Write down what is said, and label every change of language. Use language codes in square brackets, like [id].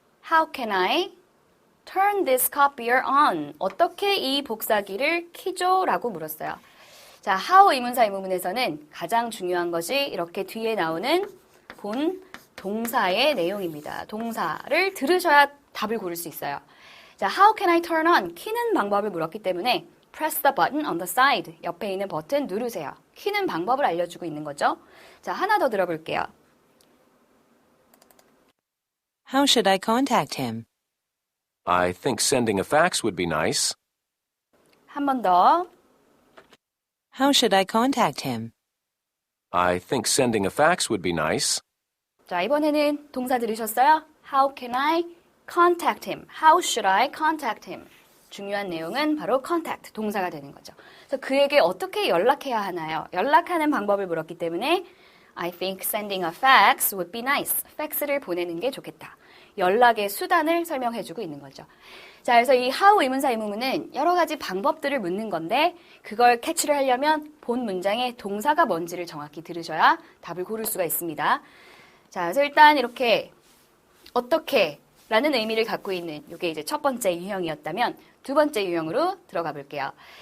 [en] How can I turn this copier on? [ko] 어떻게 이 복사기를 켜죠? 라고 물었어요. 자, how 의문사 의문문에서는 가장 중요한 것이 이렇게 뒤에 나오는 본 동사의 내용입니다. 동사를 들으셔야 답을 고를 수 있어요. [en] 자, how can I turn on? [ko] 키는 방법을 물었기 때문에 [en] press the button on the side. [ko] 옆에 있는 버튼 누르세요. 키는 방법을 알려주고 있는 거죠. 자, 하나 더 들어볼게요. [en] How should I contact him? I think sending a fax would be nice. [ko] 한 번 더. [en] How should I contact him? I think sending a fax would be nice. [ko] 자, 이번에는 동사 들으셨어요? [en] How can I contact him? How should I contact him? [ko] 중요한 내용은 바로 contact, 동사가 되는 거죠. 그래서 그에게 어떻게 연락해야 하나요? 연락하는 방법을 물었기 때문에 [en] I think sending a fax would be nice. [ko] 팩스를 보내는 게 좋겠다. 연락의 수단을 설명해주고 있는 거죠. 자, 그래서 이 how 의문사 의문문은 여러 가지 방법들을 묻는 건데 그걸 캐치를 하려면 본 문장의 동사가 뭔지를 정확히 들으셔야 답을 고를 수가 있습니다. 자, 그래서 일단 이렇게 어떻게 라는 의미를 갖고 있는 이게 이제 첫 번째 유형이었다면 두 번째 유형으로 들어가 볼게요.